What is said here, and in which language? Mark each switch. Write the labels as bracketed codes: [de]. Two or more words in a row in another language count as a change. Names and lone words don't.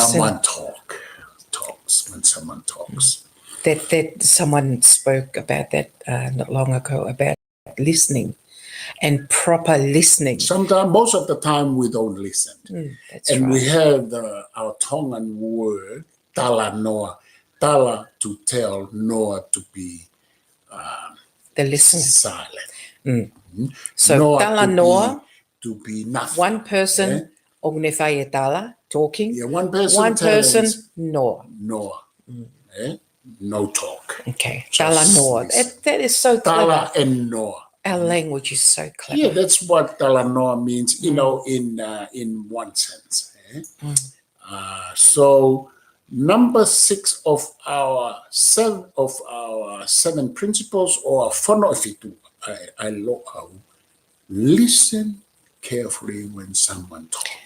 [en] someone when someone talks. That someone spoke about that not long ago, about listening and proper listening. Sometimes, most of the time, we don't listen. That's And right. we have our Tongan word, [to] tala noa. [en] Tala to tell, noa to be The listener. silent. So Noa [to] tala noa, [en] to be nothing. one person [to] ognefaya tala, [en] talking. Yeah, one person One person tells noa. Noa. No talk. Okay. Just [to] Tala noa. [en] listen. That is so clever. Tala and Noa. Our language is so clever. Yeah, that's what [to] tala noa [en] means, in one sense. So number 6 of our 7 principles, or fonofitu, I listen carefully when someone talks.